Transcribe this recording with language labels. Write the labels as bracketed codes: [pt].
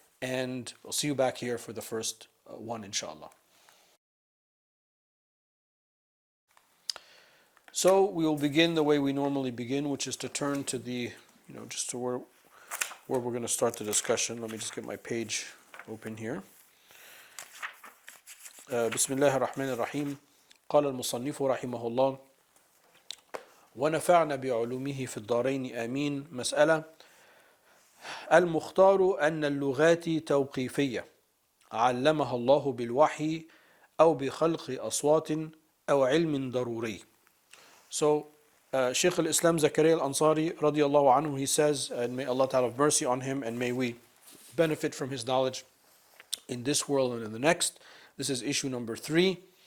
[en] And we'll see you back here for the first one, inshallah. So we will begin the way we normally begin, which is to turn to just to where we're going to start the discussion. Let me just get my page open here. [ar] بسم الله الرحمن الرحيم. قال المصنف رحمه الله ونفعنا بعلومه في الدارين آمين. مسألة: المختار أن اللغات توقيفية علمها الله بالوحي أو بخلق أصوات أو علم ضروري. [en] So, Shaykh al-Islam Zakaria al-Ansari radiallahu anhu, he says, and may Allah Ta'ala have mercy on him, and may we benefit from his knowledge in this world and in the next. This is issue number 3.